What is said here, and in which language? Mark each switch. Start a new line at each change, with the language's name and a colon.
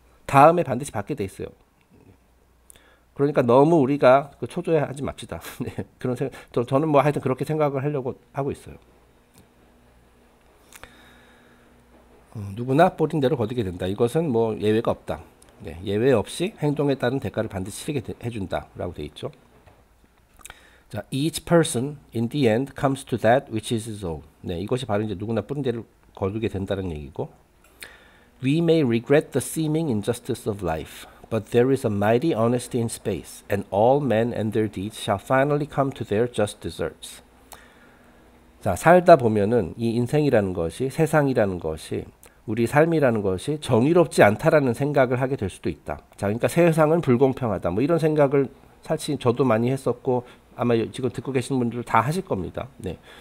Korean: 다음에 반드시 받게 돼 있어요. 그러니까 너무 우리가 초조해하지 맙시다. 네, 그런 생각. 저는 뭐 하여튼 그렇게 생각을 하려고 하고 있어요. 누구나 뿌린 대로 거두게 된다. 이것은 뭐 예외가 없다. 네, 예외 없이 행동에 따른 대가를 반드시 치르게 해준다라고 돼 있죠.
English: 자, each person in the end comes to that which is his own.
Korean: 네, 이것이 바로 이제 누구나 뿌린 대로 거두게 된다는 얘기고.
English: We may regret the seeming injustice of life, but there is a mighty honesty in space, and all men and their deeds shall finally come to their just deserts.
Korean: 자, 살다 보면은 이 인생이라는 것이, 세상이라는 것이, 우리 삶이라는 것이 정의롭지 않다라는 생각을 하게 될 수도 있다. 자, 그러니까 세상은 불공평하다. 뭐 이런 생각을 사실 저도 많이 했었고 아마 지금 듣고 계시는 분들 다 하실 겁니다. 네.